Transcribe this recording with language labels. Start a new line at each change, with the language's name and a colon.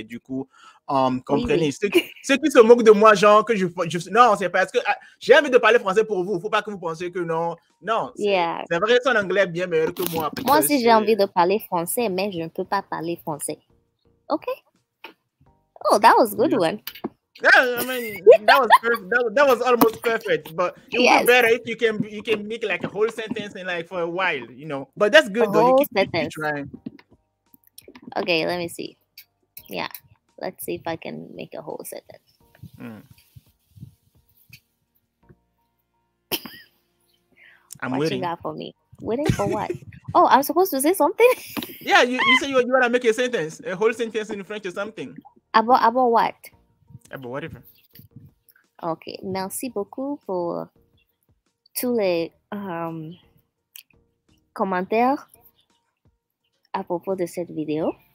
French: Et du coup, comprenez. Oui. Ceux qui se moquent de moi, genre que non, c'est parce que j'ai envie de parler français pour vous. Il ne faut pas que vous pensiez que non. Non, c'est vrai que son anglais est bien meilleur que moi. Moi aussi, j'ai envie de parler français, mais je ne peux pas parler français.
English: OK? Oh, that was a good one. Yeah, I mean that was perfect. That was almost perfect. But it would be better if you can make like a whole sentence in like for a while, you know. But that's good though. You keep trying. Okay, let me see. Yeah, let's see if I can make a whole sentence. What waiting. You got for me? Waiting for what? Oh, I'm supposed to say something? Yeah, you said you want to make a sentence, a whole sentence in French or something. About what? About whatever.
French: Ok, merci beaucoup pour tous les commentaires à propos de cette vidéo.